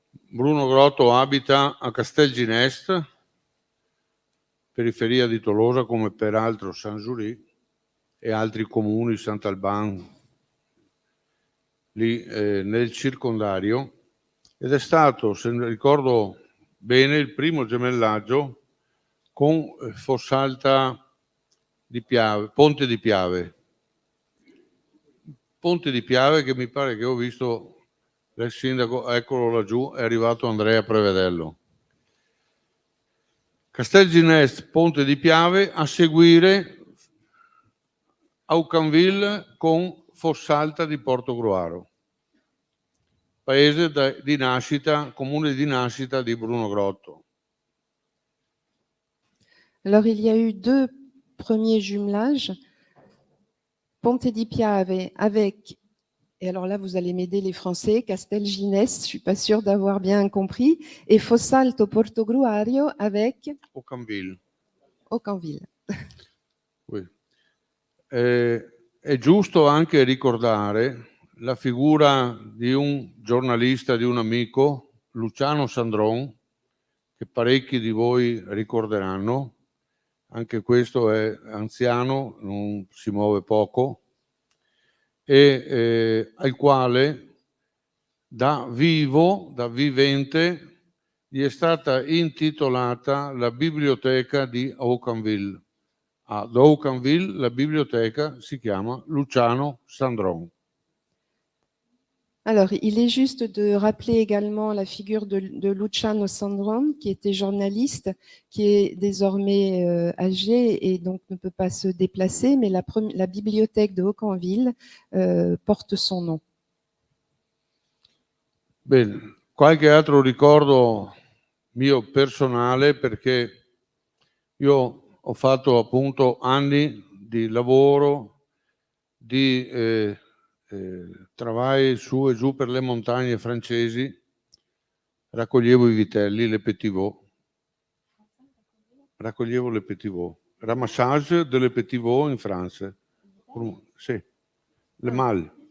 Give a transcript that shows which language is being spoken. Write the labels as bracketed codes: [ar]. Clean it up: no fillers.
[it] Bruno Grotto abita a Castelginest, periferia di Tolosa, come peraltro Saint-Jury e altri comuni, Sant'Alban, lì nel circondario, ed è stato, se ricordo bene, il primo gemellaggio con Fossalta di Piave, Ponte di Piave. Ponte di Piave che mi pare che ho visto il sindaco, eccolo laggiù, è arrivato Andrea Prevedello. Castelginest, Ponte di Piave, a seguire Aucanville con Fossalta di Portogruaro, paese di nascita, comune di nascita di Bruno Grotto. [fr] Alors il y a eu deux premiers jumelages, Ponte di Piave avec, et alors là vous allez m'aider les Français, Castelginest, je ne suis pas sûre d'avoir bien compris, et Fossalto Portogruaro avec Aucanville. Aucanville. Oui. [it] È giusto anche ricordare la figura di un giornalista, di un amico, Luciano Sandron, che parecchi di voi ricorderanno. Anche questo è anziano, non si muove poco, e al quale da vivente, gli è stata intitolata la biblioteca di Aucanville. Ad Aucanville la biblioteca si chiama Luciano Sandron. [fr] Alors, il est juste de rappeler également la figure de Luciano Sandron, qui était journaliste, qui est désormais âgé et donc ne peut pas se déplacer, mais la bibliothèque de Aucanville porte son nom. [it] Bene, qualche altro ricordo mio personale, perché io ho fatto appunto anni di lavoro, di travai su e giù per le montagne francesi, raccoglievo i vitelli, [fr] le petits-veaux, [it] raccoglievo le petits-veaux, [fr] ramassage de les petits-veaux [it] in France, sì, [fr] le mâles.